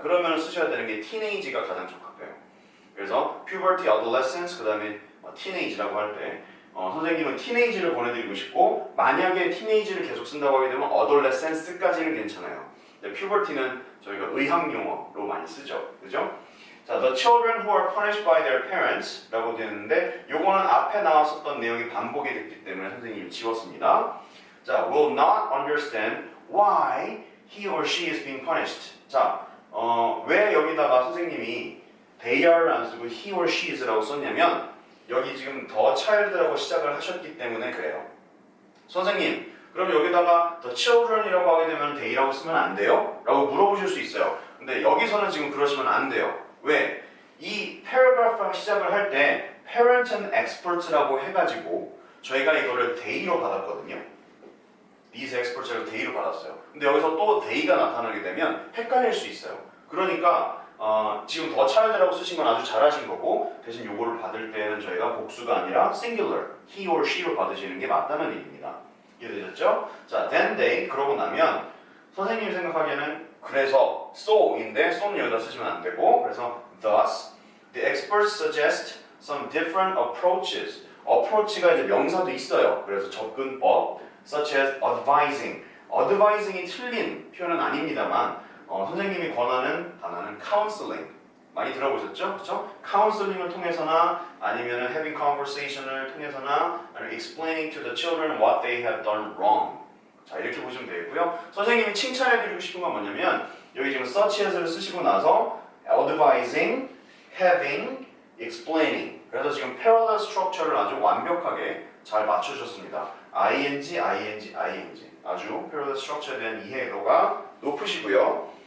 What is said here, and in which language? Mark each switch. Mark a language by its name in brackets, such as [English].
[Korean] 그러면 쓰셔야 되는 게 teenage가 가장 적합해요. 그래서 puberty, adolescence, 그 다음에 teenage라고 할 때 선생님은 teenage를 보내드리고 싶고 만약에 teenage를 계속 쓴다고 하게 되면 adolescence까지는 괜찮아요. 근데 puberty는 저희가 의학 용어로 많이 쓰죠. 그죠? 자, the children who are punished by their parents 라고 되는데 요거는 앞에 나왔었던 내용이 반복이 됐기 때문에 선생님이 지웠습니다. [English] 자, will not understand why he or she is being punished. [Korean] 자, 왜 여기다가 선생님이 they are를 안 쓰고 he or she is라고 썼냐면 여기 지금 the child라고 시작을 하셨기 때문에 그래요. 선생님, 그럼 여기다가 the children이라고 하게 되면 they라고 쓰면 안 돼요? 라고 물어보실 수 있어요. 근데 여기서는 지금 그러시면 안 돼요. 왜? 이 paragraph랑 시작을 할 때 parent and experts라고 해가지고 저희가 이거를 they로 받았거든요. these experts라고 they로 받았어요. 근데 여기서 또 they가 나타나게 되면 헷갈릴 수 있어요. 그러니까 지금 더 child라고 쓰신 건 아주 잘하신 거고 대신 요거를 받을 때는 저희가 복수가 아니라 singular, he or she 로 받으시는 게 맞다는 얘기입니다. 이해되셨죠? 자, then they 그러고 나면 선생님이 생각하기에는 그래서 so인데 so는 여기다 쓰시면 안 되고 그래서 thus the experts suggest some different approaches. approach가 이제 명사도 있어요. 그래서 접근법 such as advising. advising이 틀린 표현은 아닙니다만 선생님이 권하는 단어는 counseling. 많이 들어보셨죠? 그렇죠? [English] counseling 을 통해서나 아니면 having conversation을 통해서나 아니면 explaining to the children what they have done wrong. [Korean] 자, 이렇게 보시면 되겠고요. 선생님이 칭찬해드리고 싶은 건 뭐냐면 여기 지금 such as를 쓰시고 나서 advising, having, explaining. 그래서 지금 parallel structure를 아주 완벽하게 잘 맞추셨습니다. ing, ing, ing. 아주 parallel structure에 대한 이해도가 높으시고요.